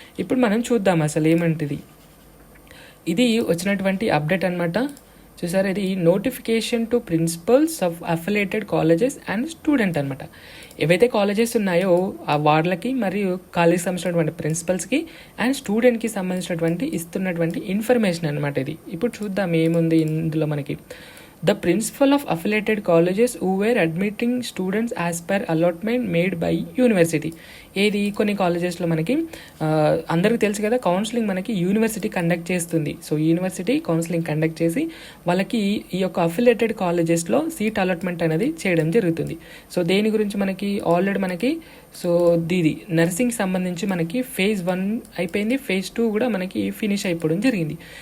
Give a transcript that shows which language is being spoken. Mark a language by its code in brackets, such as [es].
[te] ఇప్పుడు మనం చూద్దాం అసలు ఏమంటిది. ఇది వచ్చినటువంటి అప్డేట్ అనమాట. చూసారా, ఇది [en] notification to principals of affiliated colleges and student [te] అనమాట. ఏవైతే కాలేజెస్ ఉన్నాయో ఆ వాళ్ళకి మరియు కాలేజ్కి సంబంధించినటువంటి ప్రిన్సిపల్స్కి అండ్ స్టూడెంట్కి సంబంధించినటువంటి ఇస్తున్నటువంటి ఇన్ఫర్మేషన్ అనమాట ఇది. ఇప్పుడు చూద్దాం ఏముంది ఇందులో మనకి. [en] The principal of affiliated colleges who were admitting students as per allotment made by university. [te] ఏది కొన్ని కాలేజెస్లో మనకి అందరికీ తెలుసు కదా, కౌన్సిలింగ్ మనకి యూనివర్సిటీ కండక్ట్ చేస్తుంది. సో యూనివర్సిటీ కౌన్సిలింగ్ కండక్ట్ చేసి వాళ్ళకి ఈ యొక్క అఫిలియేటెడ్ కాలేజెస్లో సీట్ అలాట్మెంట్ అనేది చేయడం జరుగుతుంది. సో దేని గురించి మనకి ఆల్రెడీ మనకి సో దీది నర్సింగ్ సంబంధించి మనకి ఫేజ్ 1 అయిపోయింది, ఫేజ్ 2 కూడా మనకి ఫినిష్ అయిపోవడం జరిగింది.